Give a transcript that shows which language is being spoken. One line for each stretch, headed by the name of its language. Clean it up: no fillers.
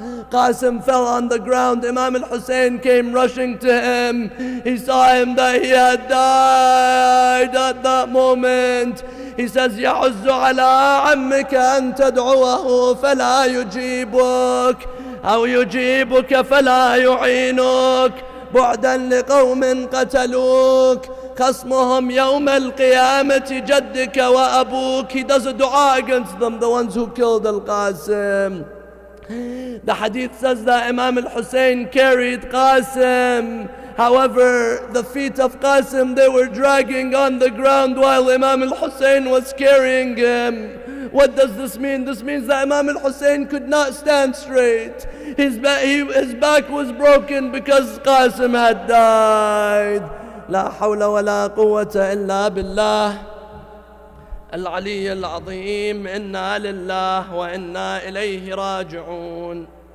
English: Qasim fell on the ground. Imam al-Hussein came rushing to him. He saw him that he had died at that moment. He says,
Arabic: يعز على عمك أن تدعوه فلا يجيبك أو يجيبك فلا يعينك بعدا لقوم قتلوك خصمهم يوم القيامة جدك وأبوك.
English: He does a dua against them, the ones who killed al-Qasim. The hadith says that Imam al-Hussein carried Qasim. However, the feet of Qasim, they were dragging on the ground while Imam al-Hussein was carrying him. What does this mean? This means that Imam al-Hussein could not stand straight. His back was broken because Qasim had died.
Arabic: لا حول ولا قوة إلا بالله العلي العظيم. إنا لله وإنا إليه راجعون.